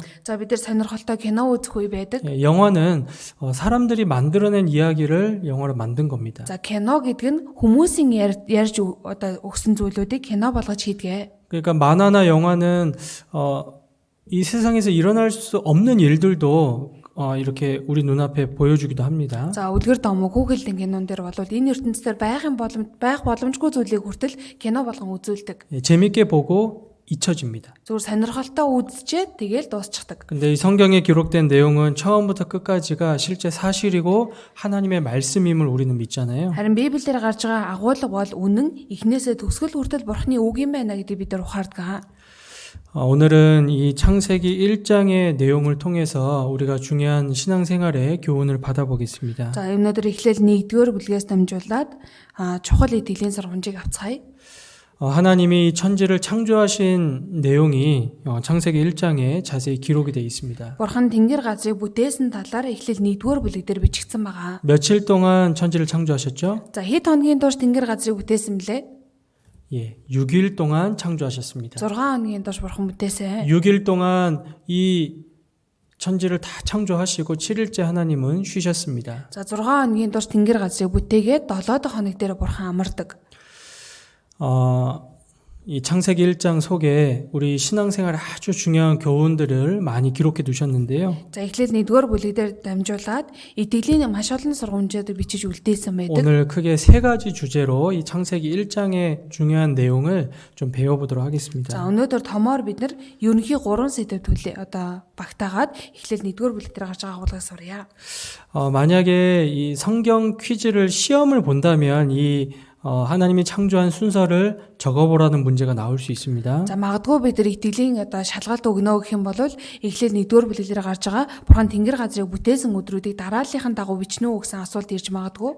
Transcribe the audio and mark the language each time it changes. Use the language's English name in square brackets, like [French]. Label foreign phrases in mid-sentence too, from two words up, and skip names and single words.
[Mongolian] За бид нар сонирхолтой кино үзэх үе байдаг. [Korean] 예, 영화는 사람들이 만들어낸 이야기를 영화로 만든 겁니다. [Mongolian] За кино гэдэг нь хүмүүсийн ярьж одоо өгсөн зүйлүүдийг кино болгож хийдэг. [Korean] 그러니까 만화나 영화는 이 세상에서 일어날 수 없는 일들도 이렇게 우리 눈앞에 보여주기도 합니다. [Mongolian] За үлгэр дом хүүхэлдэн кинон дээр бол энэ ертөнцийн байх боломжгүй зүйлийг хүртэл кино болгон үзүүлдэг. [Korean] 예, 재밌게 보고 잊혀집니다. [Mongolian] Зүгээр сонирхолтой үзчихээд тэгэл дуусчихдаг. [Korean] 근데 이 성경에 기록된 내용은 처음부터 끝까지가 실제 사실이고 하나님의 말씀임을 우리는 믿잖아요. [Mongolian] Харин Библиэр гарч байгаа агуулга бол үнэн, эхнээсээ төгсгөл хүртэл Бурхны үг юм байна гэдгийг бид нар ухаардаг. [Korean] 오늘은 이 창세기 1장의 내용을 통해서 우리가 중요한 신앙생활의 교훈을 받아보겠습니다. [Mongolian] За өнөөдөр Эхлэл 1-р бүлгээс дамжуулаад чухал итгэлийн сургамжийг авцгаая. [Korean] 하나님이 천지를 창조하신 내용이 창세기 1장에 자세히 기록이 되어 있습니다. [Mongolian] Бурхан тэнгэр газрыг бүтээсэн талаар Эхлэл 1-р бүлэг дээр бичигдсэн байгаа. [Korean] 며칠 동안 천지를 창조하셨죠? [Mongolian] За хэд хоногийн турш тэнгэр газрыг бүтээсэн блэ? [Korean] 예, 6일 동안 창조하셨습니다. [Mongolian] 6 хоногийн турш Бурхан бүтээсэн. [Korean] 6일 동안 이 천지를 다 창조하시고 7일째 하나님은 쉬셨습니다. [Mongolian] За 6 хоногийн турш тэнгэр газрыг бүтээгээд 7 дахь хоног дээр бурхан амардаг. [Korean] 이 창세기 1장 속에 우리 신앙생활에 아주 중요한 교훈들을 많이 기록해 두셨는데요. [Mongolian] За эхлээд 1-р бүлэг дээр дамжуулаад итгэлийн маш олон сургамжуудыг бичиж үлдээсэн байдаг. [Korean] 오늘 크게 세 가지 주제로 이 창세기 1장의 중요한 내용을 좀 배워보도록 [Mongolian] За [Korean] 하겠습니다. [Mongolian] өнөөдөр томоор бид нар ерөнхий 3 сэдв багтаагаад эхлээд 1-р бүлэг дээр гарч байгаа агуулгыг сурья. [Korean] 만약에 이 성경 퀴즈를 시험을 본다면 이 하나님이 창조한 순서를 적어보라는 문제가 나올 수 있습니다. [Mongolian] За магадгүй бид нар итгэлийн шалгалт өгнө гэх юм бол эхлээд 1-р бүлэг дээр гарч байгаа бурхан тэнгэр газрыг бүтээсэн өдрүүдийг дарааллынхаа дагуу бичнэ үү гэсэн асуулт ирж магадгүй.